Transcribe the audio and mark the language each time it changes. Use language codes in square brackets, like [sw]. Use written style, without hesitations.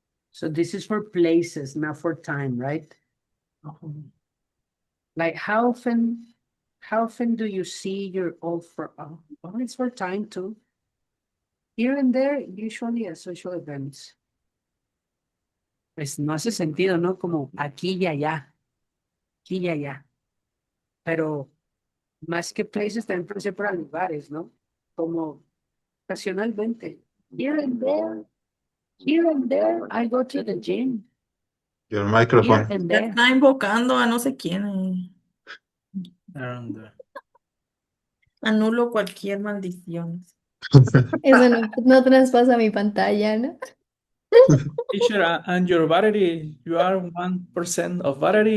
[en] So this is for places, not for time, right? Like how often do you see your old friend? Oh, it's for time too. Here and there, usually at social events. [es] Pues no hace sentido, ¿no? Como aquí y allá, aquí y allá. Pero más que places también puede ser para lugares, ¿no? Como ocasionalmente. [en] Here and there, I go to the gym. Your Here microphone. and [es] Ya [en] there. [es] está invocando a no sé quién. [en] Around there. [es] Anulo cualquier maldición. Eso no traspasa mi pantalla, ¿no? [en] Teacher, and your battery, you are 1% of battery.